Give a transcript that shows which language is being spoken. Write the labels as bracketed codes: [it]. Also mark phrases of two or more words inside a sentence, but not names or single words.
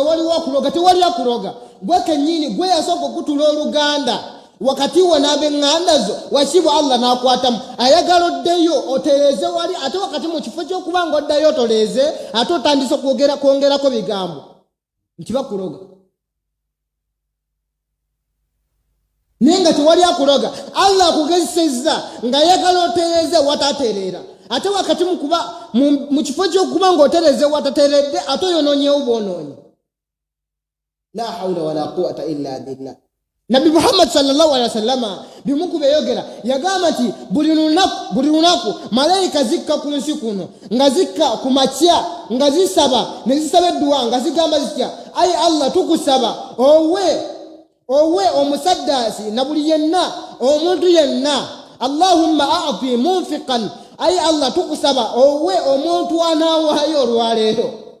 [lg] waliwo akuloga tewali akuloga gwe kennyini gwe yasooka okutula oluganda wakati we n'ab'eŋŋanda zo wakibu Allah n'akwatamu ayagala oddeyo otereeze wali ate wakati mu kifo ky'okuba nga oddayo otoleeze ate otandise kwongerako bigambo nti bakuloga naye nga tewali akuloga. Allah akugezesezza ng'ayagala otereeze watatereera ate wakati mu kifo ky'okuba nga otereeze watateredde ate oyonoonyewo bwonoonyi. [ar] لا حول ولا قوة إلا بالله. [lg] Nabi Muhammad [ar] صلى الله عليه وسلم [lg] bimuku beyogera yagamba nti buli lunaku malaika zikka ku nsi kuno nga zikka ku makya nga zisaba ne zisaba edduwa nga zigamba zitya ayi Allah tukusaba owe omusaddasi na buli yenna omuntu yenna [ar] اللهم أعط منفقا [lg] ayi Allah tukusaba owe omuntu anawaayo olwaleero